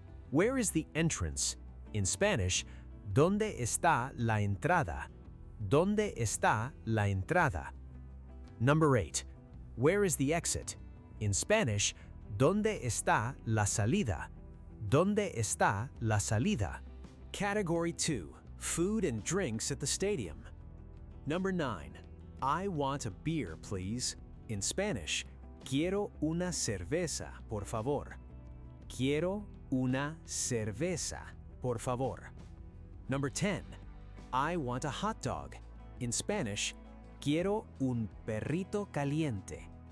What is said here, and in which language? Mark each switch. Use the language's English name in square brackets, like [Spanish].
[English] Where is the entrance? In Spanish, [Spanish] ¿Dónde está la entrada? ¿Dónde está la entrada? [English] Number 8. Where is the exit? In Spanish, [Spanish] ¿Dónde está la salida? ¿Dónde está la salida? [English] Category 2. Food and drinks at the stadium. Number 9. I want a beer, please. In Spanish, [Spanish] quiero una cerveza, por favor. Quiero una cerveza, por favor. [English] Number 10. I want a hot dog. In Spanish, [Spanish] quiero un perrito caliente.